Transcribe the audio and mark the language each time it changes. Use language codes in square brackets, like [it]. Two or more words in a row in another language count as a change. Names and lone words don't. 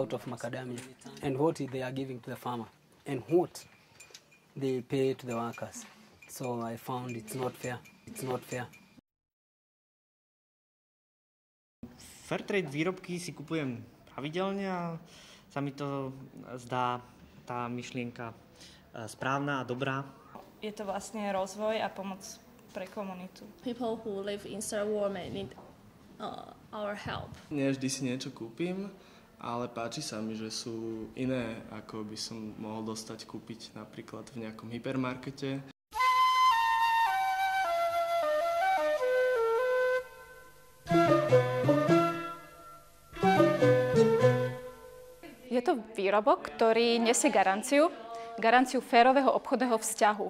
[sk] Fairtrade výrobky si kupujem pravidelne a sa mi to zdá tá myšlienka správna a dobrá. Je to vlastne rozvoj a pomoc pre komunitu. [en] People who live in third world may need our help. [sk] Nie vždy si niečo kúpim, ale páči sa mi, že sú iné, ako by som mohol dostať kúpiť napríklad v nejakom hypermarkete. Je to výrobok, ktorý nesie garanciu férového obchodného vzťahu.